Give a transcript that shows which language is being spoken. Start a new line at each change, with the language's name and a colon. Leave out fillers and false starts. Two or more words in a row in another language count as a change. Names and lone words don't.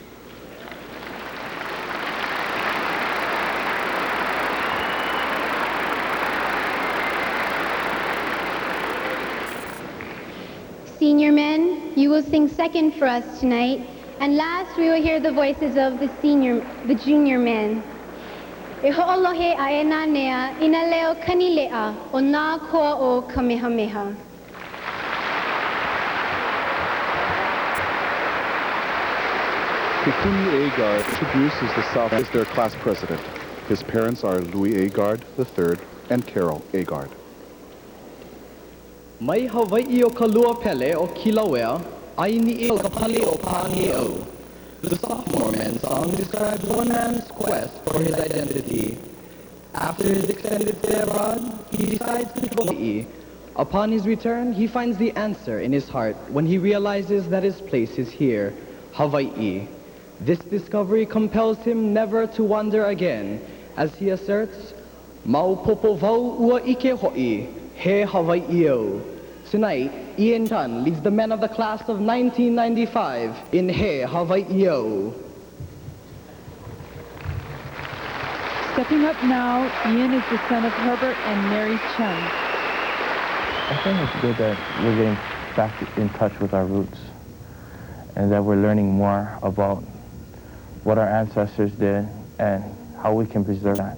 English: Senior men, you will sing second for us tonight, and last we will hear the voices of the junior men.
Hawaiian: E ho'olohe a e nā nea, ina leo kanilea o nā koa o Kamehameha.
English: Kukuni Agard introduces the South as their class president. His parents are Louis Agard III and Carol Agard.
Hawaiian: Mai Hawaii o ka lua pele o Kilauea, aini o ka pali o Pāni'au.
English: The sophomore man's song describes one man's quest for his identity. After his extended stay abroad, he decides to go to Hawaii. Upon his return, he finds the answer in his heart when he realizes that his place is here, Hawaii. This discovery compels him never to wander again, as he asserts,
Hawaiian: Maupopo vau ua ike ho'i, he Hawaii-o.
English: Tonight, Ian Tan leads the men of the class of 1995 in He Hawaii-o. Stepping up now, Ian is the son of Herbert and Mary Chun. I think it's good that we're getting back in touch with our roots and that we're learning more about what our ancestors did and how we can preserve that.